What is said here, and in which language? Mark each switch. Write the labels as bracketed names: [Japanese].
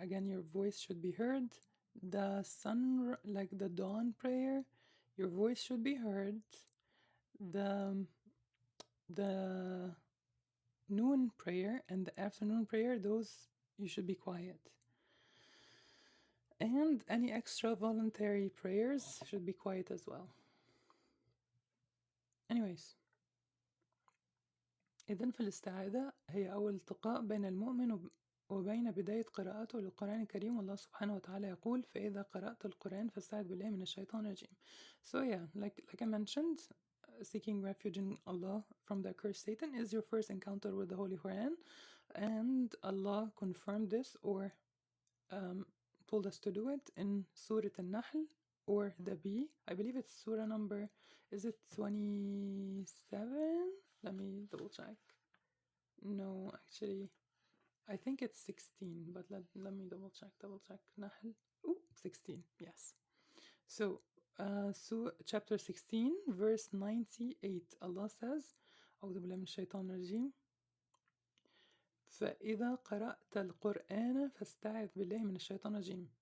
[English] Again, your voice should be heard. The like the dawn prayer, your voice should be heard. The noon prayer and the afternoon prayer, those you should be quiet. And any extra voluntary prayers should be quiet as well. [Arabic] Anyways, إذن فالاستعاذة هي أول التقاء بين المؤمن وبين بداية قراءته للقرآن الكريم. والله سبحانه وتعالى يقول فإذا قرأت القرآن فاستعذ بالله من الشيطان الرجيم. [English] So yeah, like I mentioned, seeking refuge in Allah from the accursed Satan is your first encounter with the Holy Quran, and Allah confirmed this or told us to do it in Surah Al-Nahl or the Bee. I believe it's Surah number, is it 27? Let me double check. No, actually, I think it's 16, but let me double check. Nahl. Ooh, 16, yes. So, chapter 16, verse 98, Allah says, [Arabic] أعوذ بالله من الشيطان الرجيم فإذا قرأت القرآن فاستعذ بالله من الشيطان الرجيم.